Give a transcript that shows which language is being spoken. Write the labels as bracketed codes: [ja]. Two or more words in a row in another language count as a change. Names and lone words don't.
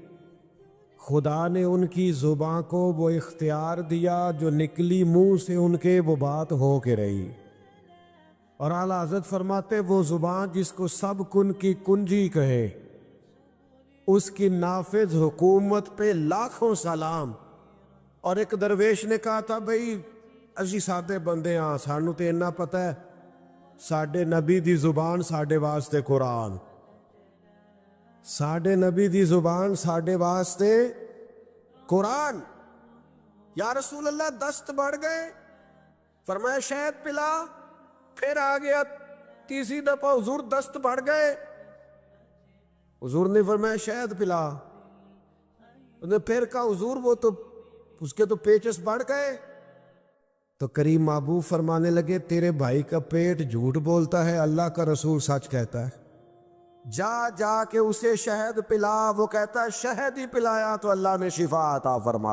[ur] خدا نے ان کی زباں کو وہ اختیار دیا، جو نکلی منہ سے ان کے وہ بات ہو کے رہی۔ اور اعلیٰ حضرت فرماتے وہ زبان جس کو سب کن کی کنجی کہے اس کی نافذ حکومت پہ لاکھوں سلام۔ اور ایک درویش نے کہا تھا بھئی [pa] اسی سادے بندے ہاں سانو تے اتنا پتہ ہے ساڈے نبی دی زبان ساڈے واسطے قرآن، ساڈے نبی دی زبان ساڈے واسطے قرآن۔ [ur] یا رسول اللہ دست بڑھ گئے، فرمایا شہد پلا، پھر آ گیا تیسری دفعہ حضور دست بڑھ گئے، حضور نے فرمایا شہد پلا، انہوں نے پھر کہا حضور وہ تو اس کے تو پیچس بڑھ گئے، تو کریم محبوب فرمانے لگے تیرے بھائی کا پیٹ جھوٹ بولتا ہے، اللہ کا رسول سچ کہتا ہے، جا جا کے اسے شہد پلا، وہ کہتا ہے شہد ہی پلایا تو اللہ نے شفا عطا فرما۔